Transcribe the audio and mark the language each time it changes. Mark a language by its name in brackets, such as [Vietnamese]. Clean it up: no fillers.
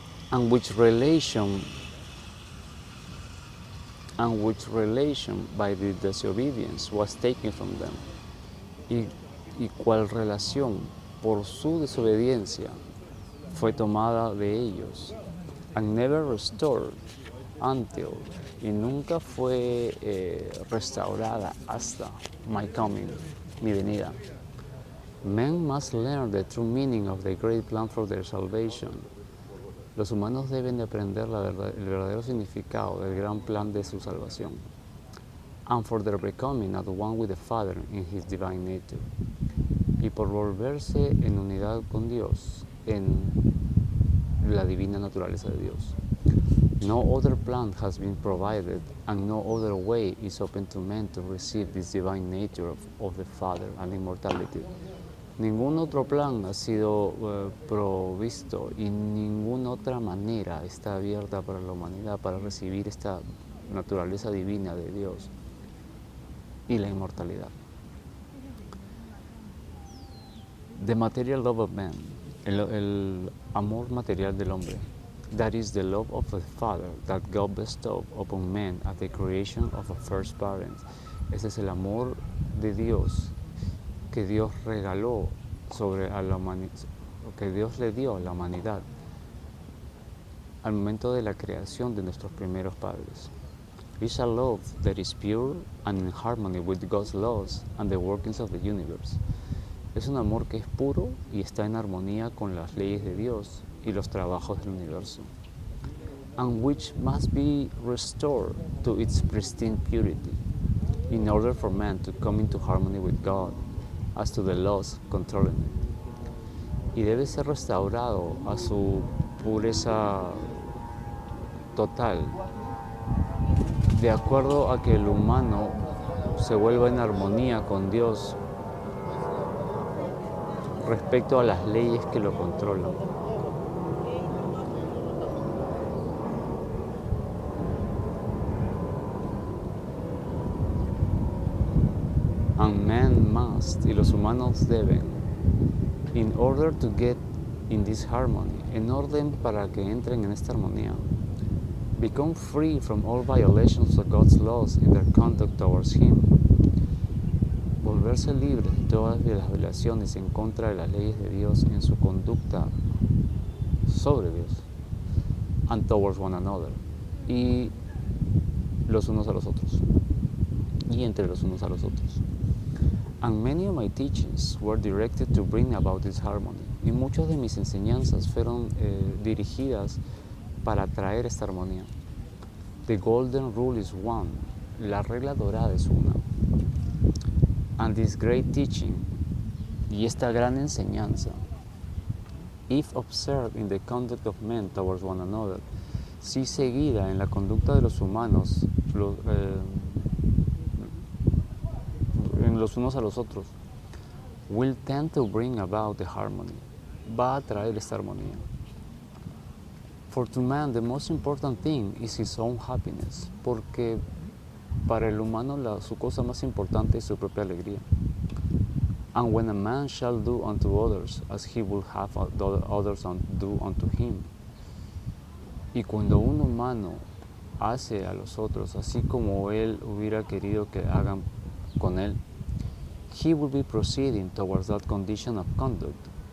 [English] And which relation by the disobedience was taken from them. [Spanish] Y cuál relación por su desobediencia fue tomada de ellos. [English] And never restored until, [Spanish] y nunca fue restaurada hasta [English] my coming, [Spanish] mi venida. [English] Men must learn the true meaning of the great plan for their salvation. [Spanish] Los humanos deben de aprender el verdadero significado del gran plan de su salvación. [English] And for their becoming at one with the Father in His divine nature. [Spanish] Y por volverse en unidad con Dios en la divina naturaleza de Dios. [English] No other plan has been provided, and no other way is open to men to receive this divine nature of the Father and immortality. [Spanish] Ningún otro plan ha sido provisto y ninguna otra manera está abierta para la humanidad para recibir esta naturaleza divina de Dios y la inmortalidad. [English] The material love of man, [Spanish] el amor material del hombre. [English] That is the love of the Father that God bestowed upon men at the creation of a first parent. [Spanish] Ese es el amor de Dios que Dios regaló a la humanidad, que Dios le dio a la humanidad al momento de la creación de nuestros primeros padres. [English] It's a love that is pure and in harmony with God's laws and the workings of the universe. [Spanish] Es un amor que es puro y está en armonía con las leyes de Dios y los trabajos del universo. [English] And which must be restored to its pristine purity in order for man to come into harmony with God as to the laws controlling it. [Spanish] Y debe ser restaurado a su pureza total, de acuerdo a que el humano se vuelva en armonía con Dios respecto a las leyes que lo controlan. [English] And man must, [Spanish] y los humanos deben, [English] in order to get in this harmony, [Spanish] en orden para que entren en esta armonía, [English] become free from all violations of God's laws in their conduct towards Him, [Spanish] volverse libre de todas las violaciones en contra de las leyes de Dios en su conducta sobre Dios, [English] and towards one another, [Spanish] y los unos a los otros, y entre los unos a los otros. [English] And many of my teachings were directed to bring about this harmony. [Spanish] Y muchas de mis enseñanzas fueron dirigidas para traer esta armonía. [English] The golden rule is one. [Spanish] La regla dorada es una. [English] And this great teaching, [Spanish] y esta gran enseñanza, [English] if observed in the conduct of men towards one another, [Spanish] si seguida en la conducta de los humanos, los unos a los otros, [English] will tend to bring about the harmony, [Spanish] va a traer esta armonía. [English] For to man, the most important thing is his own happiness, [Spanish] porque para el humano su cosa más importante es su propia alegría. [English] And when a man shall do unto others as he will have others do unto him. [Spanish] Y cuando un humano hace a los otros así como él hubiera querido que hagan con él, [English] he will be proceeding towards that condition of conduct.